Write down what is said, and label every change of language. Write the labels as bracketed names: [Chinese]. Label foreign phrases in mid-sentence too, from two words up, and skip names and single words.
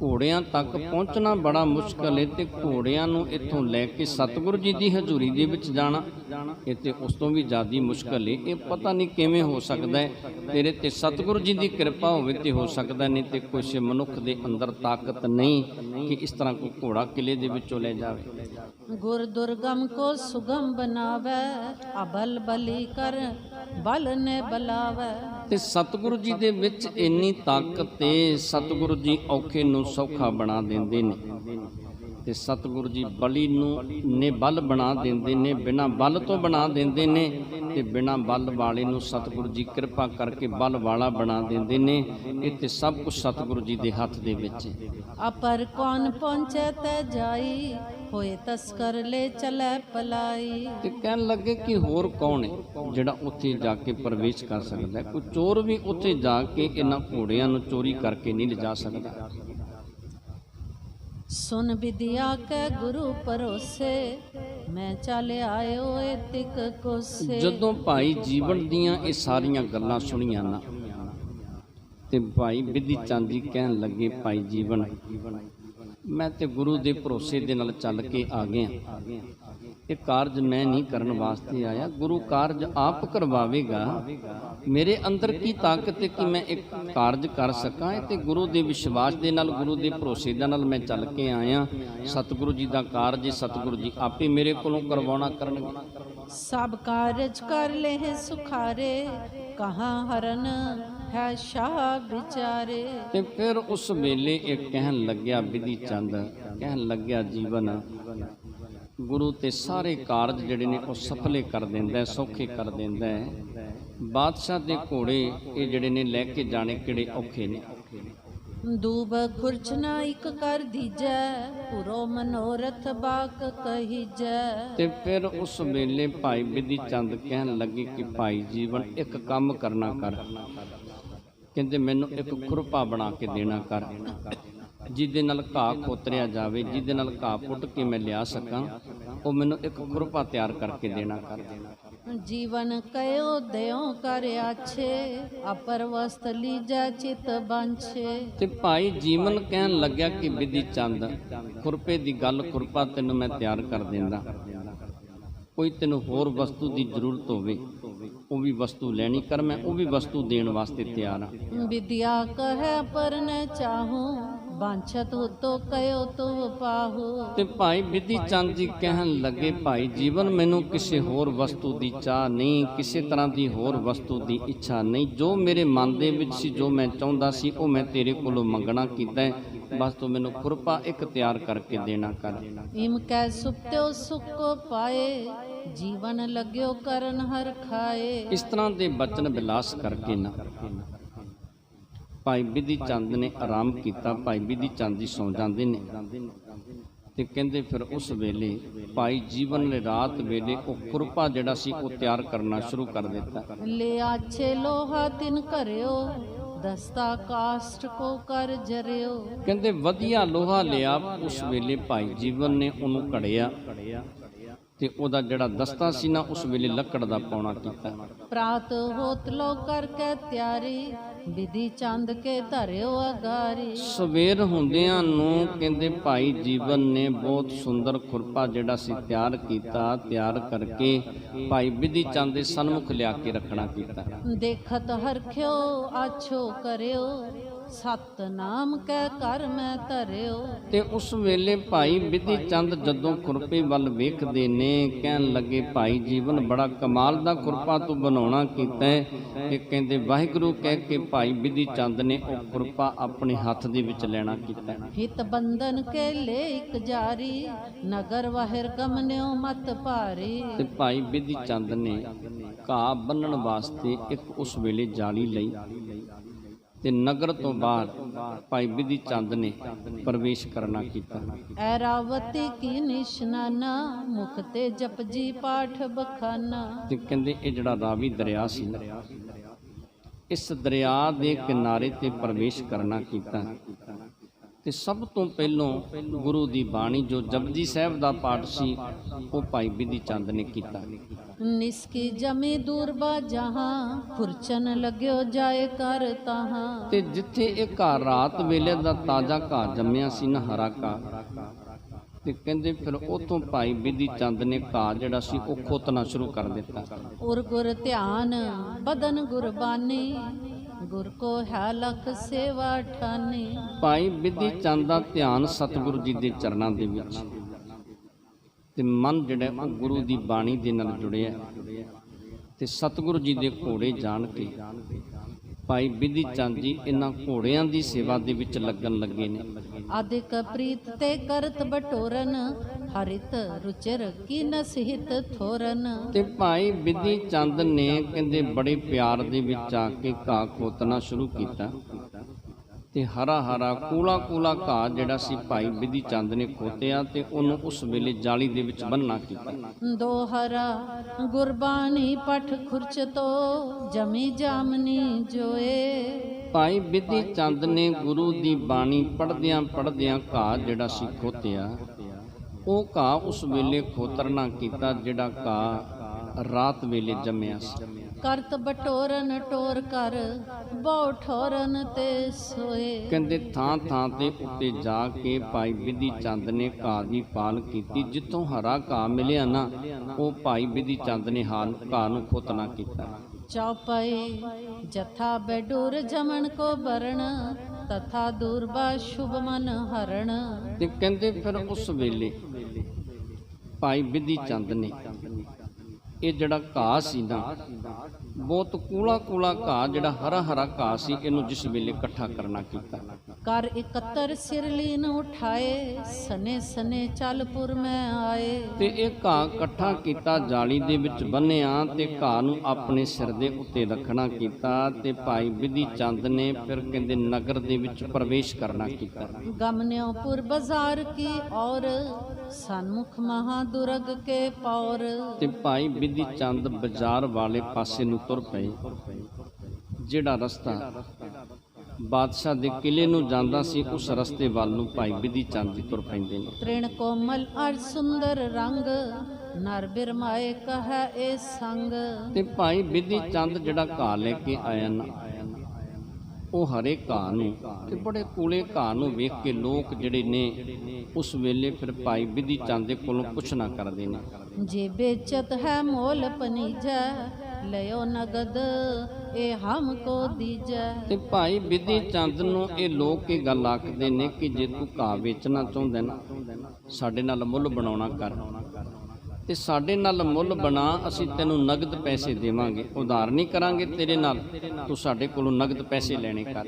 [Punjabi] ਘੋੜਿਆਂ ਤੱਕ ਪਹੁੰਚਣਾ ਬੜਾ ਮੁਸ਼ਕਲ ਹੈ ਤੇ ਘੋੜਿਆਂ ਨੂੰ ਇੱਥੋਂ ਲੈ ਕੇ ਸਤਿਗੁਰੂ ਜੀ ਦੀ ਹਜ਼ੂਰੀ ਦੇ ਵਿੱਚ ਜਾਣਾ ਇਹ ਤੇ ਉਸ ਤੋਂ ਵੀ ਜ਼ਿਆਦਾ ਮੁਸ਼ਕਲ ਹੈ। ਇਹ ਪਤਾ ਨਹੀਂ ਕਿਵੇਂ ਹੋ ਸਕਦਾ ਹੈ, ਤੇਰੇ ਤੇ ਸਤਿਗੁਰੂ ਜੀ ਦੀ ਕਿਰਪਾ ਹੋਵੇ ਤੇ ਹੋ ਸਕਦਾ, ਨਹੀਂ ਤੇ ਕੁਛ ਮਨੁੱਖ ਦੇ ਅੰਦਰ ਤਾਕਤ ਨਹੀਂ ਕਿ ਇਸ ਤਰ੍ਹਾਂ ਕੋਈ ਘੋੜਾ ਕਿਲੇ ਦੇ ਵਿੱਚੋਂ ਲੈ ਜਾਵੇ। [Braj] गुर दुर्गम को सुगम बनावे, अबल बली कर बल ने बलावे। [Punjabi] ਤੇ ਸਤਿਗੁਰੂ ਜੀ ਦੇ ਵਿੱਚ ਇੰਨੀ ਤਾਕਤ ਤੇ ਸਤਿਗੁਰੂ ਜੀ ਔਖੇ ਨੂੰ ਸੌਖਾ ਬਣਾ ਦਿੰਦੇ ਨੇ ਤੇ ਸਤਿਗੁਰੂ ਜੀ ਬਲੀ ਨੂੰ ਨੇ ਬਲ ਬਣਾ ਦਿੰਦੇ ਨੇ, ਬਿਨਾਂ ਬਲ ਤੋਂ ਬਣਾ ਦਿੰਦੇ ਨੇ ਤੇ ਬਿਨਾਂ ਬਲ ਵਾਲੇ ਨੂੰ ਸਤਿਗੁਰੂ ਜੀ ਕਿਰਪਾ ਕਰਕੇ ਬਲ ਵਾਲਾ ਬਣਾ ਦਿੰਦੇ ਨੇ। ਇਹ ਤੇ ਸਭ ਕੁਝ ਸਤਿਗੁਰੂ ਜੀ ਦੇ ਹੱਥ ਦੇ ਵਿੱਚ ਹੈ। [Braj] अपर कौन पहुँचे ते जाई, होए तस्कर ले चले पलाई। [Punjabi] ਤੇ ਕਹਿਣ ਲੱਗੇ ਕਿ ਹੋਰ ਕੌਣ ਹੈ ਜਿਹੜਾ ਉੱਥੇ ਜਾ ਕੇ ਪ੍ਰਵੇਸ਼ ਕਰ ਸਕਦਾ ਹੈ? ਕੋਈ ਚੋਰ ਵੀ ਉੱਥੇ ਜਾ ਕੇ ਇਹਨਾਂ ਘੋੜਿਆਂ ਨੂੰ ਚੋਰੀ ਕਰਕੇ ਨਹੀਂ ਲਿਜਾ ਸਕਦਾ। [Braj] सुन विद्या के गुरु परोसे, मैं चल आयो ए तिक कोसे। [Punjabi] ਜਦੋਂ ਭਾਈ ਜੀਵਨ ਦੀਆਂ ਇਹ ਸਾਰੀਆਂ ਗੱਲਾਂ ਸੁਣੀਆਂ ਨਾ ਤੇ ਭਾਈ ਬਿਧੀ ਚੰਦ ਜੀ ਕਹਿਣ ਲੱਗੇ, ਭਾਈ ਜੀਵਨ ਮੈਂ ਤੇ ਗੁਰੂ ਦੇ ਭਰੋਸੇ ਦੇ ਨਾਲ ਚੱਲ ਕੇ ਆ ਗਿਆ। ਇਹ ਕਾਰਜ ਮੈਂ ਨਹੀਂ ਕਰਨ ਵਾਸਤੇ ਆਇਆ, ਗੁਰੂ ਕਾਰਜ ਆਪ ਕਰਵਾਵੇਗਾ। ਮੇਰੇ ਅੰਦਰ ਕੀ ਤਾਕਤ ਹੈ ਕਿ ਮੈਂ ਇੱਕ ਕਾਰਜ ਕਰ ਸਕਾਂ? ਤੇ ਗੁਰੂ ਦੇ ਵਿਸ਼ਵਾਸ ਦੇ ਨਾਲ, ਗੁਰੂ ਦੇ ਭਰੋਸੇ ਦੇ ਨਾਲ ਮੈਂ ਚੱਲ ਕੇ ਆਇਆ। ਸਤਿਗੁਰੂ ਜੀ ਦਾ ਕਾਰਜ ਸਤਿਗੁਰੂ ਜੀ ਆਪੇ ਮੇਰੇ ਕੋਲੋਂ ਕਰਵਾਉਣਾ ਕਰਨਗੇ। [Braj] सब कारज कर ले सुखारे, कहाँ हरन है शाह बिचारे। [Punjabi] ਤੇ ਫਿਰ ਉਸ ਵੇਲੇ ਇਹ ਕਹਿਣ ਲੱਗਿਆ, ਬਿਧੀ ਚੰਦ ਕਹਿਣ ਲੱਗਿਆ, ਜੀਵਨ ਗੁਰੂ ਤੇ ਸਾਰੇ ਕਾਰਜ ਜਿਹੜੇ ਨੇ ਉਹ ਸਫਲੇ ਕਰ ਦਿੰਦਾ, ਸੌਖੇ ਕਰ ਦਿੰਦਾ ਹੈ। ਬਾਦਸ਼ਾਹ ਦੇ ਘੋੜੇ ਇਹ ਜਿਹੜੇ ਨੇ ਲੈ ਕੇ ਜਾਣੇ ਕਿਹੜੇ ਔਖੇ ਨੇ। [Braj] दूब खुरचना इक कर दीजै, पुरो मनोरथ बाक कहीजै। [Punjabi] ਤੇ ਫਿਰ ਉਸ ਵੇਲੇ ਭਾਈ ਬਿਧੀ ਚੰਦ ਕਹਿਣ ਲੱਗੇ ਕਿ ਭਾਈ ਜੀਵਨ ਇੱਕ ਕੰਮ ਕਰਨਾ ਕਰ। ਕਹਿੰਦੇ ਮੈਨੂੰ ਇੱਕ ਖੁਰਪਾ ਬਣਾ ਕੇ ਦੇਣਾ ਕਰ, ਜਿਹਦੇ ਨਾਲ ਘਾਹ ਖੋਤਰਿਆ ਜਾਵੇ, ਜਿਹਦੇ ਨਾਲ ਘਾਹ ਪੁੱਟ ਕੇ ਮੈਂ ਲਿਆ ਸਕਾਂ। ਉਹ ਮੈਨੂੰ ਇੱਕ ਖੁਰਪਾ ਤਿਆਰ ਕਰਕੇ ਦੇਣਾ ਕਰ। [Braj] जीवन कयो दयो कर आछे, अपर वस्त लीजै चित बांछे। [Punjabi] ਤੇ ਭਾਈ ਜੀਵਨ ਕਹਿਣ ਲੱਗਿਆ ਕਿ ਬਿਧੀ ਚੰਦ ਖੁਰਪੇ ਦੀ ਗੱਲ, ਖੁਰਪਾ ਤੈਨੂੰ ਮੈਂ ਤਿਆਰ ਕਰ ਦਿੰਦਾ। ਕੋਈ ਤੈਨੂੰ ਹੋਰ ਵਸਤੂ ਦੀ ਜ਼ਰੂਰਤ ਹੋਵੇ ਉਹ ਵੀ ਵਸਤੂ ਲੈਣੀ ਕਰ, ਮੈਂ ਉਹ ਵੀ ਵਸਤੂ ਦੇਣ ਵਾਸਤੇ ਤਿਆਰ ਹਾਂ। [Braj] विद्या कहे पर न चाहूं, बांछत हो तो कयो तो पाहू। [Punjabi] ਤੇ ਭਾਈ ਬਿਧੀ ਚੰਦ ਜੀ ਕਹਿਣ ਲੱਗੇ, ਭਾਈ ਜੀਵਨ ਮੈਨੂੰ ਕਿਸੇ ਹੋਰ ਵਸਤੂ ਦੀ ਚਾਹ ਨਹੀਂ, ਕਿਸੇ ਤਰ੍ਹਾਂ ਦੀ ਹੋਰ ਵਸਤੂ ਦੀ ਇੱਛਾ ਨਹੀਂ। ਜੋ ਮੇਰੇ ਮਨ ਦੇ ਵਿੱਚ ਸੀ, ਜੋ ਮੈਂ ਚਾਹੁੰਦਾ ਸੀ, ਉਹ ਮੈਂ ਤੇਰੇ ਕੋਲੋਂ ਮੰਗਣਾ ਕੀਤਾ ਹੈ। ਬਸ ਤੂੰ ਮੈਨੂੰ ਖੁਰਪਾ ਇੱਕ ਤਿਆਰ ਕਰਕੇ ਦੇਣਾ ਕਰ। [Braj] इम कै सुप्त्यो सुख को पाए, जीवन लग्यो करन हर खाए। [Punjabi] ਇਸ ਤਰ੍ਹਾਂ ਦੇ ਬਚਨ ਵਿਲਾਸ ਕਰਕੇ ਨਾ ਭਾਈ ਬਿਧੀ ਚੰਦ ਨੇ ਆਰਾਮ ਕੀਤਾ। ਭਾਈ ਬਿਧੀ ਚੰਦ ਜੀ ਸੌਂ ਜਾਂਦੇ ਨੇ ਤੇ ਕਹਿੰਦੇ ਫਿਰ ਉਸ ਵੇਲੇ ਭਾਈ ਜੀਵਨ ਨੇ ਰਾਤ ਵੇਲੇ ਉਹ ਖੁਰਪਾ ਜਿਹੜਾ ਸੀ ਉਹ ਤਿਆਰ ਕਰਨਾ ਸ਼ੁਰੂ ਕਰ ਦਿੱਤਾ। [Braj] ले आछे लोहा तिन करयो, दस्ता काष्ट को कर जरियो। [Punjabi] ਕਹਿੰਦੇ ਵਧੀਆ ਲੋਹਾ ਲਿਆ। ਉਸ ਵੇਲੇ ਭਾਈ ਜੀਵਨ ਨੇ ਉਹਨੂੰ ਘੜਿਆ ਤੇ ਉਹਦਾ ਜਿਹੜਾ ਦਸਤਾ ਸੀ ਨਾ ਉਸ ਵੇਲੇ ਲੱਕੜ ਦਾ ਪੌਣਾ ਕੀਤਾ। [Braj] प्रात होत लो करके त्यारी, विधि चंद के धरियो अगारी। [Punjabi] ਸਵੇਰ ਹੁੰਦਿਆਂ ਨੂੰ ਕਹਿੰਦੇ ਭਾਈ ਜੀਵਨ ਨੇ ਬਹੁਤ ਸੁੰਦਰ ਖੁਰਪਾ ਜਿਹੜਾ ਸੀ ਤਿਆਰ ਕੀਤਾ। ਤਿਆਰ ਕਰਕੇ ਭਾਈ ਬਿਧੀ ਚੰਦ ਦੇ ਸਨਮੁਖ ਲਿਆ ਕੇ ਰੱਖਣਾ ਕੀਤਾ। [Braj] देखत हरख्यो आछो करियो, सतनाम कै कर मैं धरियो। [Punjabi] ਤੇ ਉਸ ਵੇਲੇ ਭਾਈ ਬਿਧੀ ਚੰਦ ਜਦੋਂ ਖੁਰਪੇ ਵੱਲ ਵੇਖਦੇ ਨੇ ਕਹਿਣ ਲੱਗੇ, ਭਾਈ ਜੀਵਨ ਬੜਾ ਕਮਾਲ ਦਾ ਖੁਰਪਾ ਤੂੰ ਬਣਾਉਣਾ ਕੀਤਾ ਹੈ। ਇਹ ਕਹਿੰਦੇ ਵਾਹਿਗੁਰੂ ਕਹਿ ਕੇ ਭਾਈ ਬਿਧੀ ਚੰਦ ਨੇ ਉਹ ਖੁਰਪਾ ਆਪਣੇ ਹੱਥ ਦੇ ਵਿੱਚ ਲੈਣਾ ਕੀਤਾ। [Braj] हित बंधन के ले एक जारी, नगर वाहिर गमन्यो मत भारी। [Punjabi] ਤੇ ਭਾਈ ਬਿਧੀ ਚੰਦ ਨੇ ਘਾਹ ਬੰਨਣ ਵਾਸਤੇ ਇੱਕ ਉਸ ਵੇਲੇ ਜਾਲੀ ਲਈ ਤੇ ਨਗਰ ਤੋਂ ਬਾਹਰ ਭਾਈ ਬਿਧੀ ਚੰਦ ਨੇ ਪ੍ਰਵੇਸ਼ ਕਰਨਾ ਕੀਤਾ। [Braj] ऐरावती की निशाना, मुख ते जपजी पाठ बखाना। [Punjabi] ਤੇ ਕਹਿੰਦੇ ਇਹ ਜਿਹੜਾ ਰਾਵੀ ਦਰਿਆ ਸੀ ਇਸ ਦਰਿਆ ਦੇ ਕਿਨਾਰੇ ਤੇ ਪ੍ਰਵੇਸ਼ ਕਰਨਾ ਕੀਤਾ। ਤੇ ਸਭ ਤੋਂ ਪਹਿਲੋਂ ਗੁਰੂ ਦੀ ਬਾਣੀ ਜੋ ਜਪਜੀ ਸਾਹਿਬ ਦਾ ਪਾਠ ਸੀ ਉਹ ਭਾਈ ਬਿਧੀ ਚੰਦ ਨੇ ਕੀਤਾ। [Braj] निसकी जमी दूरबा जहाँ खुरचन लग्यो जाए कर तहाँ। [Punjabi] ਤੇ ਜਿੱਥੇ ਇਹ ਘਾਹ ਰਾਤ ਵੇਲੇ ਦਾ ਤਾਜ਼ਾ ਘਾਹ ਜੰਮਿਆ ਸੀ ਨਾ, ਹਰਾ ਘਾਹ, ਤੇ ਕਹਿੰਦੇ ਫਿਰ ਉਥੋਂ ਭਾਈ ਬਿਧੀ ਚੰਦ ਨੇ ਘਾਹ ਜਿਹੜਾ ਸੀ ਉਹ ਖੋਤਣਾ ਸ਼ੁਰੂ ਕਰ ਦਿੱਤਾ। [Braj] उर गुर ध्यान बदन गुरबानी गुर को है लख सेवा ठानी। [Punjabi] ਭਾਈ ਬਿਧੀ ਚੰਦ ਦਾ ਧਿਆਨ ਸਤਿਗੁਰੂ ਜੀ ਦੇ ਚਰਨਾਂ ਦੇ ਵਿੱਚ, ਤੇ ਮਨ ਜਿਹੜਾ ਉਹ ਗੁਰੂ ਦੀ ਬਾਣੀ ਦੇ ਨਾਲ ਜੁੜਿਆ, ਤੇ ਸਤਿਗੁਰੂ ਜੀ ਦੇ ਘੋੜੇ ਜਾਣ ਕੇ ਭਾਈ ਬਿਧੀ ਚੰਦ ਜੀ ਇਹਨਾਂ ਘੋੜਿਆਂ ਦੀ ਸੇਵਾ ਦੇ ਵਿੱਚ ਲੱਗਣ ਲੱਗੇ ਨੇ। [Braj] अधिक प्रीत ते करत बटोरन हरित रुचिर की नसहित थोरन। [Punjabi] ਤੇ ਭਾਈ ਬਿਧੀ ਚੰਦ ਨੇ ਕਹਿੰਦੇ ਬੜੇ ਪਿਆਰ ਦੇ ਵਿੱਚ ਆ ਕੇ ਘਾਹ ਖੋਤਣਾ ਸ਼ੁਰੂ ਕੀਤਾ, ਤੇ ਹਰਾ ਹਰਾ ਕੂਲਾ ਕੂਲਾ ਘਾਹ ਜਿਹੜਾ ਸੀ ਭਾਈ ਬਿਧੀ ਚੰਦ ਨੇ ਖੋਤਿਆ ਤੇ ਉਹਨੂੰ ਉਸ ਵੇਲੇ ਜਾਲੀ ਦੇ ਵਿੱਚ ਬੰਨ੍ਹਣਾ ਕੀਤਾ। [Braj] दोहरा गुरबानी पठ खुरच तो जमी जामनी जोए। [Punjabi] ਭਾਈ ਬਿਧੀ ਚੰਦ ਨੇ ਗੁਰੂ ਦੀ ਬਾਣੀ ਪੜ੍ਹਦਿਆਂ ਪੜ੍ਹਦਿਆਂ ਘਾਹ ਜਿਹੜਾ ਸੀ ਖੋਤਿਆ, ਉਹ ਘਾਹ ਉਸ ਵੇਲੇ ਖੋਤਰਨਾ ਕੀਤਾ ਜਿਹੜਾ ਘਾਹ ਰਾਤ ਵੇਲੇ ਜੰਮਿਆ ਸੀ। [Braj] करत बटोरन टोर कर बहु ठोरन ते सोए। [Punjabi] ਕਹਿੰਦੇ ਥਾਂ ਥਾਂ ਤੇ ਉੱਤੇ ਜਾ ਕੇ ਭਾਈ ਬਿਧੀ ਚੰਦ ਨੇ ਘਾਹ ਦੀ ਪਾਲ ਕੀਤੀ। ਜਿੱਥੋਂ ਹਰਾ ਘਾਹ ਮਿਲਿਆ ਨਾ, ਉਹ ਭਾਈ ਬਿਧੀ ਚੰਦ ਨੇ ਘਾਹ ਨੂੰ ਖੋਤਣਾ ਕੀਤਾ। [Braj] चौपाई जथा बेडूर जमन को बरण तथा दूरबा शुभ मन हरण। [Punjabi] ਤੇ ਕਹਿੰਦੇ ਫਿਰ ਉਸ ਵੇਲੇ ਭਾਈ ਬਿਧੀ ਚੰਦ ਨੇ ਇਹ ਜਿਹੜਾ ਘਾਹ ਸੀ ਨਾ, ਬਹੁਤ ਕੂਲਾ ਕੂਲਾ ਘਾਹ ਜਿਹੜਾ ਹਰਾ ਹਰਾ ਘਾਹ ਸੀ, ਇਹਨੂੰ ਜਿਸ ਵੇਲੇ ਇਕੱਠਾ ਕਰਨਾ ਕੀਤਾ। [Braj] कर 71 सिरलीन उठाए सने सने चालपुर में आए। [Punjabi] ਤੇ ਇਹ ਘਾਹ ਇਕੱਠਾ ਕੀਤਾ, ਜਾਲੀ ਦੇ ਵਿੱਚ ਬੰਨ੍ਹਿਆ, ਤੇ ਘਾਹ ਨੂੰ ਆਪਣੇ ਸਿਰ ਦੇ ਉੱਤੇ ਰੱਖਣਾ ਕੀਤਾ। ਤੇ ਭਾਈ ਬਿਧੀ ਚੰਦ ਨੇ ਫਿਰ ਕਹਿੰਦੇ ਨਗਰ ਦੇ ਵਿੱਚ ਪ੍ਰਵੇਸ਼ ਕਰਨਾ ਕੀਤਾ। [Braj] गमन्योपुर बाजार की और सन्मुख महादुर्ग के पौर। [Punjabi] ਤੇ ਭਾਈ ਬਿਧੀ ਚੰਦ ਬਾਜ਼ਾਰ ਵਾਲੇ ਪਾਸੇ ਨੂੰ ਤੁਰ ਪਏ। ਜਿਹੜਾ ਰਸਤਾ ਬਾਦਸ਼ਾਹ ਦੇ ਕਿਲੇ ਨੂੰ ਜਾਂਦਾ ਸੀ, ਉਸ ਰਸਤੇ ਵੱਲ ਨੂੰ ਭਾਈ ਬਿਧੀ ਚੰਦ ਜੀ ਤੁਰ ਪੈਂਦੇ ਨੇ। [Braj] तृण कोमल और सुंदर रंग नर बिरमाए कहा ए संग। [Punjabi] ਤੇ ਭਾਈ ਬਿਧੀ ਚੰਦ ਜਿਹੜਾ ਘਾਹ ਲੈ ਕੇ ਆਇਆ ਨਾ, ਉਹ ਹਰੇ ਘਾਹ ਨੂੰ ਤੇ ਬੜੇ ਕੂਲੇ ਘਾਹ ਨੂੰ ਵੇਖ ਕੇ ਲੋਕ ਜਿਹੜੇ ਨੇ ਉਸ ਵੇਲੇ ਫਿਰ ਭਾਈ ਬਿਧੀ ਚੰਦ ਦੇ ਕੋਲੋਂ ਪੁੱਛਣਾ ਕਰਦੇ ਨੇ। [Braj] जे बेचत है मोल पनीजा लयो नगद ए हमको दीजा। [Punjabi] ਤੇ ਭਾਈ ਬਿਧੀ ਚੰਦ ਨੂੰ ਇਹ ਲੋਕ ਇਹ ਗੱਲ ਆਖਦੇ ਨੇ ਕਿ ਜੇ ਤੂੰ ਘਾਹ ਵੇਚਣਾ ਚਾਹੁੰਦਾ ਨਾ, ਸਾਡੇ ਨਾਲ ਮੁੱਲ ਬਣਾਉਣਾ ਕਰ, ਤੇ ਸਾਡੇ ਨਾਲ ਮੁੱਲ ਬਣਾ, ਅਸੀਂ ਤੈਨੂੰ ਨਗਦ ਪੈਸੇ ਦੇਵਾਂਗੇ, ਉਧਾਰ ਨਹੀਂ ਕਰਾਂਗੇ ਤੇਰੇ ਨਾਲ, ਤੂੰ ਸਾਡੇ ਕੋਲੋਂ ਨਗਦ ਪੈਸੇ ਲੈਣੇ ਕਰ।